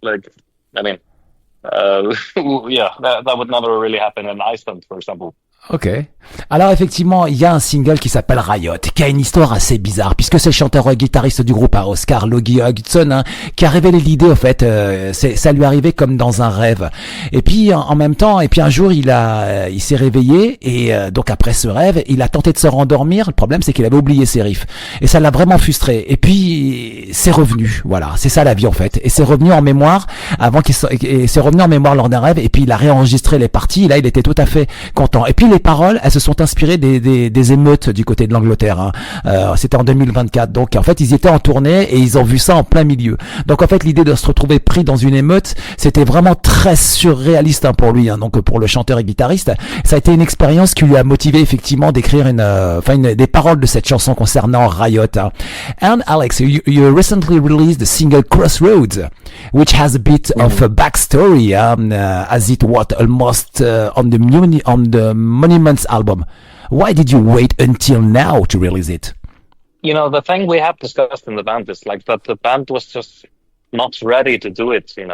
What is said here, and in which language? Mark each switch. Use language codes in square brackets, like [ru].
[en] Like, I mean, that would never really happen in Iceland, for example. Ok. [fr] Alors effectivement, il y a un single qui s'appelle Riot, qui a une histoire assez bizarre, puisque c'est le chanteur-guitariste du groupe, Óskar Logi Ágústsson, hein, qui a révélé l'idée. Au fait, ça lui arrivait comme dans un rêve. Et puis en même temps, un jour, il s'est réveillé et donc après ce rêve, il a tenté de se rendormir. Le problème, c'est qu'il avait oublié ses riffs et ça l'a vraiment frustré. Et puis c'est revenu. Voilà, c'est ça la vie en fait. Et c'est revenu en mémoire lors d'un rêve. Et puis il a réenregistré les parties. Et là, il était tout à fait content. Et puis les paroles, elles se sont inspirées des émeutes du côté de l'Angleterre. Hein. C'était en 2024. Donc en fait, ils étaient en tournée et ils ont vu ça en plein milieu. Donc en fait, l'idée de se retrouver pris dans une émeute, c'était vraiment très surréaliste pour lui. Hein. Donc pour le chanteur et guitariste, ça a été une expérience qui lui a motivé effectivement d'écrire des paroles de cette chanson concernant Riot. Hein. [en] And Alex, you recently released the single Crossroads, which has a bit of a backstory, as it was almost on the Monuments album. Why did you wait until now to release it? The thing we have discussed in the band is like that the band was just not ready to do it.